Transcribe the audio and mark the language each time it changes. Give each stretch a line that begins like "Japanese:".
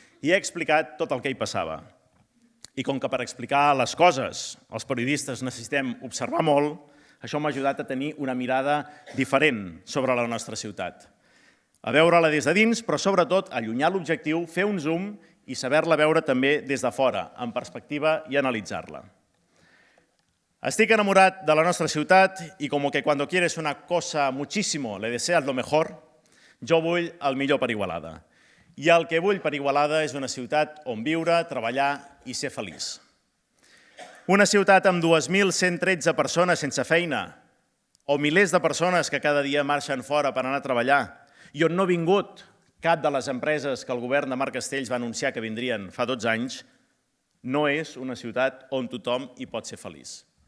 Catalan: I he explicat tot el que hi passava. I com que per explicar les coses els periodistes necessitem observar molt, això m'ha ajudat a tenir una mirada diferent sobre la nostra ciutat. A veure-la des de dins, però sobretot allunyar l'objectiu, fer un zoom i saber-la veure també des de fora, en perspectiva i analitzar-la. Estic enamorat de la nostra ciutat
Spanish: y como que cuando quieres una cosa muchísimo le deseas lo mejor,
Catalan: jo vull el millor per Igualada. I el que vull per Igualada és una ciutat on viure, treballar i ser feliç. Una ciutat amb 2.113 persones sense feina o milers de persones que cada dia marxen fora per anar a treballar i on no ha vingut cap de les empreses que el govern de Marc Castells va anunciar que vindrien fa 12 anys, no és una ciutat on tothom hi pot ser feliç.